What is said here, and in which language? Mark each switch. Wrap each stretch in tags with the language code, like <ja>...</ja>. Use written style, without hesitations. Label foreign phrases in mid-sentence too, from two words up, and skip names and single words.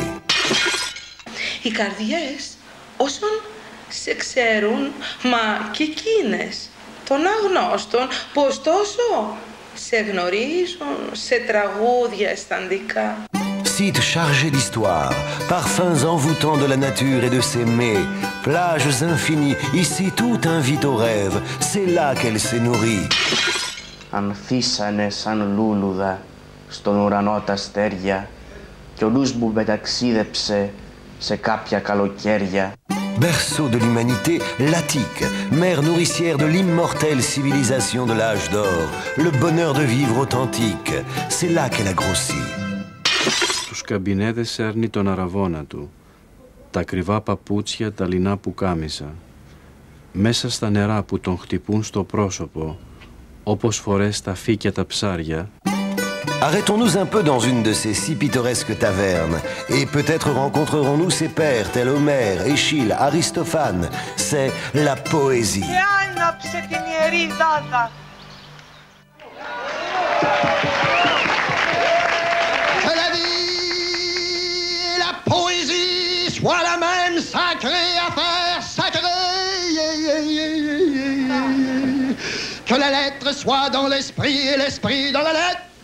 <el>Οι καρδιές όσων σε ξέρουν, μα και εκείνες των αγνώστων, που ωστόσο σε γνωρίζουν σε τραγούδια αισθαντικά.</el> <fr>Site chargé d'histoire, parfums envoûtants de la nature et de s'aimer, plages infinies, ici tout invite au rêve, c'est là qu'elle s'est nourrie.</fr> <el>Ανθίσανε σαν λούλουδα στον ουρανό τα αστέρια κι ο νους μου μεταξίδεψε σε κάποια καλοκαίρια.</el> <fr>Berceau de l'humanité, l'Attique, mère nourricière de l'immortelle civilisation de l'âge d'or, le bonheur de vivre authentique, c'est là qu'elle a grossi.</fr> <el>Τους καμπινέδες σέρνει τον αραβώνα του, τα ακριβά παπούτσια, τα λινά πουκάμισα, μέσα στα νερά που τον χτυπούν στο πρόσωπο, όπως φορές τα φύκια τα ψάρια.</el> <fr>Arrêtons-nous un peu dans une de ces si pittoresques tavernes, et peut-être rencontrerons-nous ses pères tels Homère, Échille, Aristophane. C'est la poésie.</fr> <el>Και άναψε την ιερή δάδα.</el> <fr>Que la vie et la poésie soient la même sacrée affaire sacrée. Que la lettre soit dans l'esprit et l'esprit dans la lettre.</fr>